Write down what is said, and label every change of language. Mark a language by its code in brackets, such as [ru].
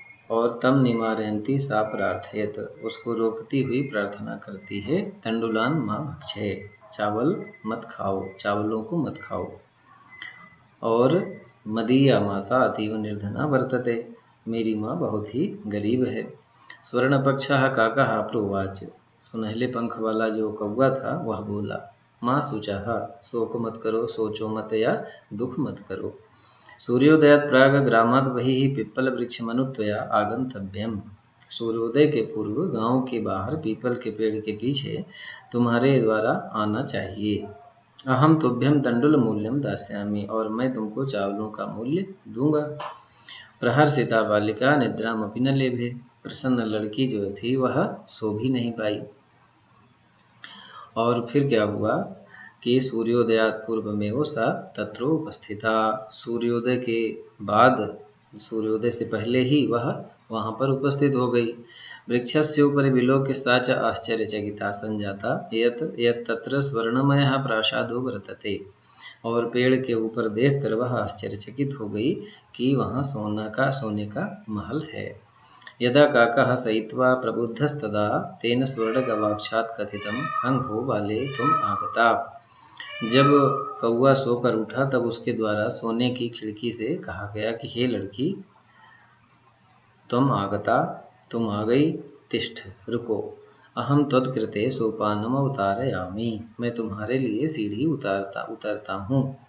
[sa] और तम निवारयन्ती सा प्रार्थयत, [hi] उसको रोकती हुई प्रार्थना करती है, [sa] तंडुलान माँ भक्षे, [hi] चावल मत खाओ, चावलों को मत खाओ। [sa] और मदीया माता अतीव निर्धना वर्तते, [hi] मेरी माँ बहुत ही गरीब है। [sa] स्वर्णपक्षः काकः प्रोवाच। [hi] सुनहले पंख वाला जो कौवा था वह बोला, [sa] माँ शुचः, [hi] शोक मत करो, सोचो मत या दुख मत करो। [sa] सूर्योदयात प्राग ग्रामात् बहिः पिप्पल वृक्षमनुत्वया आगंतव्यम। [hi] सूर्योदय के पूर्व गांव के बाहर पीपल के पेड़ के पीछे तुम्हारे द्वारा आना चाहिए। [sa] अहम तुभ्यम तंडुल मूल्यम दास्यामि, [hi] और मैं तुमको चावलों का मूल्य दूंगा। [sa] प्रहर्षिता बालिका निद्रामपि न लेभे। [hi] प्रसन्न लड़की जो थी वह सो भी नहीं पाई। और फिर क्या हुआ कि [sa] सूर्योदयात पूर्वमेव सा तत्र उपस्थिता। [hi] सूर्योदय के बाद, सूर्योदय से पहले ही वह वहां पर उपस्थित हो गई। [sa] वृक्षस्य उपरि विलोक्य सा च आश्चर्यचकिता संजाता यत् तत्र स्वर्णमयः प्रासादो वर्तते। [hi] और पेड़ के ऊपर देखकर वह आश्चर्यचकित हो गई कि वहां सोने का महल है। [sa] यदा काकः शयित्वा प्रबुद्धस्तदा तेन स्वर्णगवाक्षात् कथितं, हं हो बाले तुम आगता। [hi] जब कौवा सोकर उठा तब उसके द्वारा सोने की खिड़की से कहा गया कि हे लड़की, [sa] तुम आगता, [hi] तुम आ गई, [sa] तिष्ठ, [hi] रुको, [sa] अहम त्वत्कृते सोपानम अवतारयामि, [hi] मैं तुम्हारे लिए सीढ़ी उतारता हूँ।